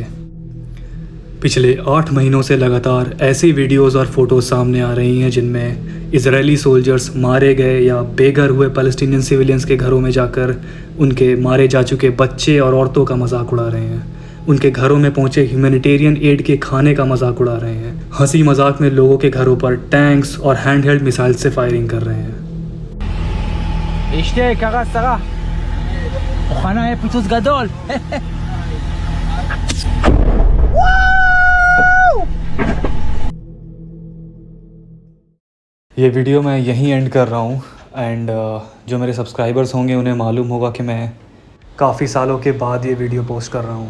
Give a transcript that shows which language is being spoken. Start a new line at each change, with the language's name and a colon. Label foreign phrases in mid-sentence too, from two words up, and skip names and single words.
Hindi: पिछले 8 महीनों से लगातार ऐसी वीडियोस और फोटोज सामने आ रही हैं जिनमें
English: Israeli soldiers
Hindi: मारे गए या बेघर हुए
English: Palestinian civilians
Hindi: के घरों में जाकर उनके मारे जा चुके बच्चे और औरतों का मजाक उड़ा रहे हैं। उनके घरों में पहुंचे
English: humanitarian aid
Hindi: के खाने का मजाक उड़ा रहे हैं। हंसी मजाक में लोगों के घरों पर टैंक्स और
English: handheld missile
Hindi: से फायरिंग कर रहे हैं।
Hebrew: אשתי היקרה, שרה, מוכנה, יהיה פיצוץ גדול.
Hindi: ये वीडियो मैं यहीं एंड कर रहा हूँ एंड जो मेरे सब्सक्राइबर्स होंगे उन्हें मालूम होगा कि मैं काफ़ी सालों के बाद ये वीडियो पोस्ट कर रहा हूँ।